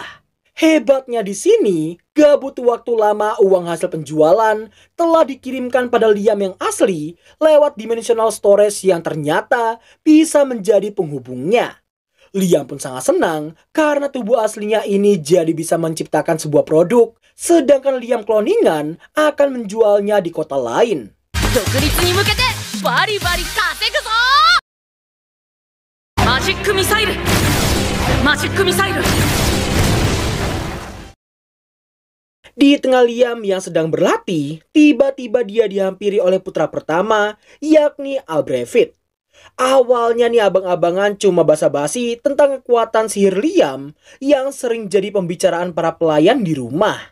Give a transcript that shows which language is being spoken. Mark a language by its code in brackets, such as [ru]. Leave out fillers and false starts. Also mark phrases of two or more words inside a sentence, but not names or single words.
[id] Hebatnya di sini, gak butuh waktu lama uang hasil penjualan telah dikirimkan pada Liam yang asli lewat [en] dimensional storage [id] yang ternyata bisa menjadi penghubungnya. Liam pun sangat senang karena tubuh aslinya ini jadi bisa menciptakan sebuah produk, sedangkan Liam kloningan akan menjualnya di kota lain. [ja] 独立に向けてバリバリ稼ぐぞ。マジックミサイル、マジックミサイル。 [id] Di tengah Liam yang sedang berlatih, tiba-tiba dia dihampiri oleh putra pertama, yakni Albrecht. Awalnya nih abang-abangan cuma basa-basi tentang kekuatan sihir Liam yang sering jadi pembicaraan para pelayan di rumah.